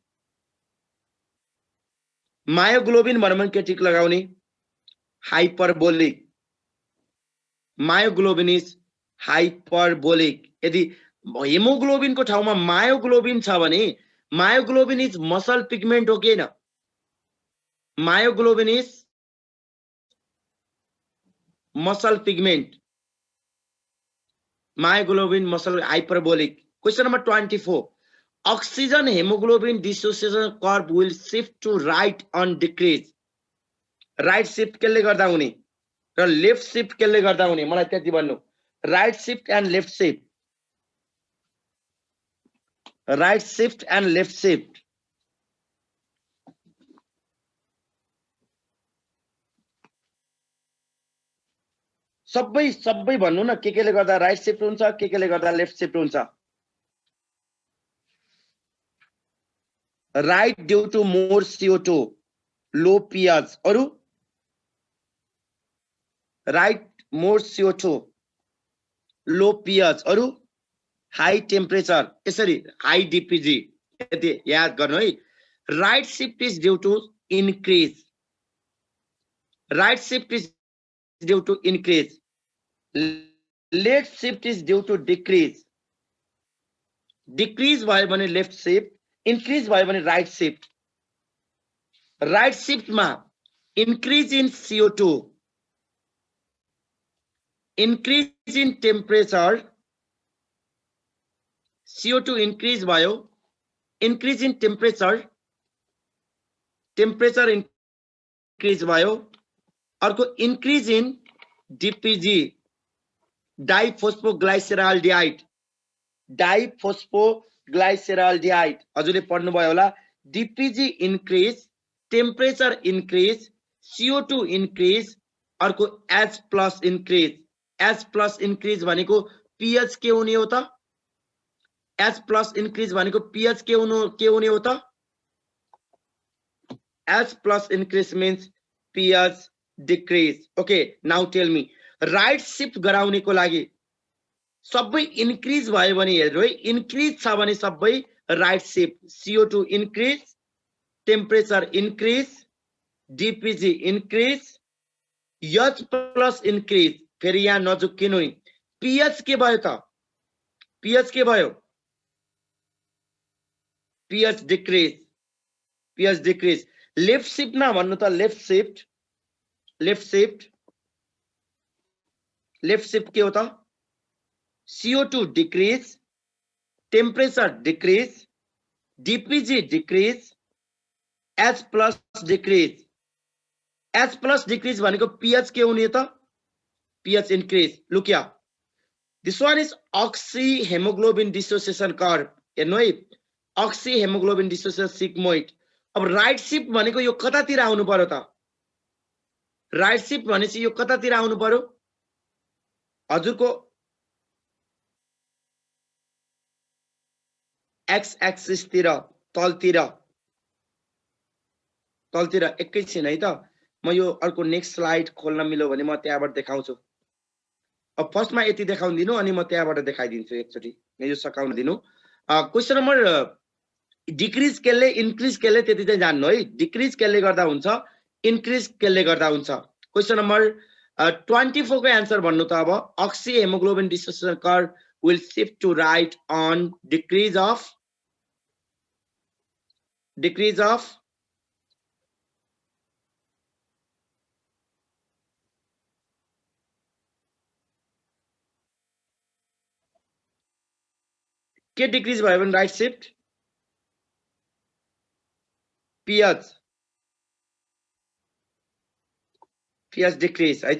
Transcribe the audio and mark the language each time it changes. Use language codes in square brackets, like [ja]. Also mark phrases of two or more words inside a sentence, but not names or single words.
[ne] मायोग्लोबिन भन्यो भने के टिक लगाउने? हाइपरबोलिक। [en] Myoglobin is hyperbolic. [ne] यदि हेमोग्लोबिन को ठाउँमा मायोग्लोबिन छ भने [en] myoglobin is muscle pigment [ne] हो कि हैन? [en] Myoglobin is muscle pigment. Myoglobin muscle hyperbolic. Question number 24, oxygen hemoglobin dissociation curve will shift to right on decrease. right shift [ne] केले गर्दा हुने र [en] left shift [ne] केले गर्दा हुने? मलाई त्यति भन्नु। [en] Right shift and left shift, right shift and left shift. [ne] सबै सबै भन्नु न, के केले गर्दा [en] right shift [ne] हुन्छ, के केले गर्दा [en] left shift [ne] हुन्छ? [en] Right due to more CO2, low pH. अरु right more CO2, low pH। अरु high temperature, यसरी high DPG। [ne] यदि याद गर्नु है। [en] Right shift is due to increase, right shift is due to increase, left shift is due to decrease. [ne] डिक्रीज भयो भने [en] left shift, [ne] इन्क्रीज भयो भने [en] right shift. Right shift में increase in CO2, increase in temperature, CO2 increase भयो, increase in temperature, temperature increase भयो। अर्को increase in DPG, diphosphoglyceraldehyde, diphosphoglyceraldehyde। [ne] हजुरले पढ्नु भयो होला। [en] DPG increase, temperature increase, CO2 increase. [ne] अर्को [en] H plus increase. H plus increase [ne] भनेको pH के हुने हो त? [en] H plus increase [ne] भनेको pH के हुने हो त? [en] H plus increase means pH decrease. Okay, now tell me, right shift [ne] गराउने को लागि सबै increase भयो भने हेर्नु है, increase छ भने सबै [en] right shift। CO2 increase, temperature increase, DPG increase, H plus increase। [ne] फेरि यहाँ नजुक्किनु नि, pH के भयो त? pH के भयो? [en] pH decrease, pH decrease. Left shift [ne] ना भन्नु त [en] left shift, left shift, left shift [ne] के हो त? [en] CO2 decrease, temperature decrease, DPG decrease, H plus decrease. H plus decrease [ne] भनेको pH के हुने त? [en] pH increase. Look here. This one is oxyhemoglobin dissociation curve. [ne] हेर्नु है, [en] oxyhemoglobin dissociation sigmoid. [ne] अब [en] right shift [ne] भनेको यो कतातिर आउनु पर्यो त? [en] right shift [ne] भनेपछि यो कतातिर आउनु पर्यो? हजुरको [en] X axis [ne] तिर, तलतिर, तलतिर एकैछिन है त। म यो अर्को [en] next slide [ne] खोल्न मिल्यो भने म त्यहाँबाट देखाउँछु। अब फर्स्टमा यति देखाउन दिनु अनि म त्यहाँबाट देखाइदिन्छु एकचोटी। यो सकाउन दिनु। [en] question number [ne] डिक्रिज केले इन्क्रिज केले त्यति चाहिँ जान्नु है। डिक्रिज केले गर्दा हुन्छ, इन्क्रिज केले गर्दा हुन्छ। [en] question number [ne] 24 को आन्सर भन्नु त अब [en] oxyhemoglobin dissociation curve will shift to right on decrease of [ne] के डिक्रिज भयो भने [en] right shift pH decrease [ne] है त।